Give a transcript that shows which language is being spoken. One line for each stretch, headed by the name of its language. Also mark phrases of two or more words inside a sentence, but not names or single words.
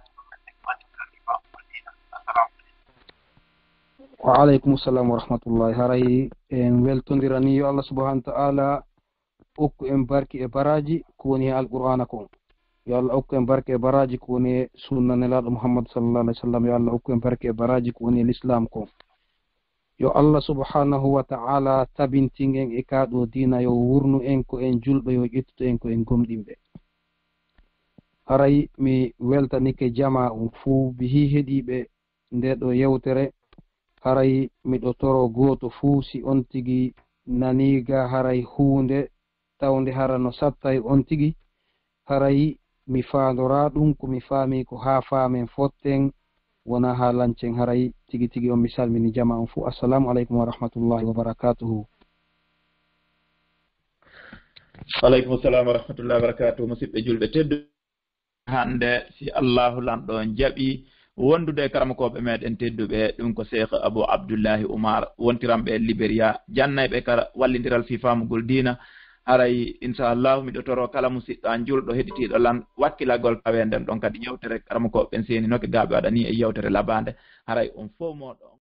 Arabic: وعليكم السلام ورحمة الله
Fula: haray en weltondirani yo
Arabic: الله سبحانه وتعالى
Fula: okku en barki e baraji ko woni e alqur'ana ko yo Allah okku en barke e baraji ko woni e sunna nelaɗo Muhammad
Arabic: صلى الله عليه وسلم
Fula: yo Allah okku en barke e baraji ko woni e l'islam ko yo
Arabic: الله سبحانه وتعالى
Fula: tabintingen e kaɗo dina yo wurnu en ko en julɓe yo ƴettuto en ko en gomɗinɓe haray mi weltanike jama on fuu bihi heɗiɓe nde ɗo yewtere haray miɗo toro goto fuu si on tigi naniga haray hunde tawde hara no satta e on tigi haray mi faandora ɗum ko mi faami ko haa faamen fotten wona haa lancen haray tigi tigi on mi salmini jama on fuu
Arabic: السلام عليكم ورحمة الله وبركاته عليكم السلام ورحمة الله وبركاته
Fula: musidɓe julɓe teddu hande si allahu lanɗo jaɓi wondude karamokoɓe meɗen tedduɓe ɗum ko cheikh abou abdoullahi oumar wontiranɓe libéria jannayɓe kala wallidiral fi famugol dina haray inchallahu miɗo toro kala musidɗo an julɗo heɗitiɗo lan wakkilagol pawe nden ɗon kadi yewtere karamokoɓe ɓen seeni noke gaaɓe waɗani e yewtere labande haray on fof moɗo